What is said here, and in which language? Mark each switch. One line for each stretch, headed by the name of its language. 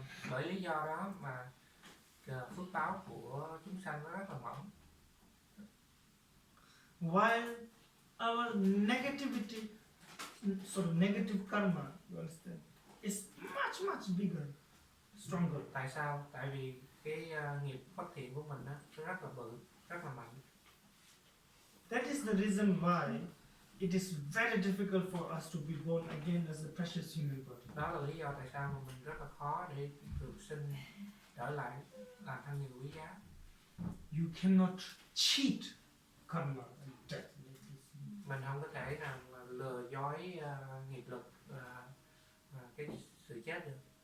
Vietnamese: Bởi lý do đó mà phước báo của chúng sanh nó rất là mỏng.
English: While our negativity, sort of negative karma, you understand, is much bigger, stronger.
Vietnamese: Tại sao? Tại vì cái nghiệp bất thiện của mình nó rất là bự, rất là mạnh.
English: That is the reason why it is very difficult for us to be born again as a precious human body.
Vietnamese: Đó là lý do tại sao mà mình rất là khó để được sinh trở lại làm thân người quý giá.
English: You cannot cheat karma and death.
Vietnamese: Mình không có thể nào mà lừa dối nghiệp lực và cái sự chết được.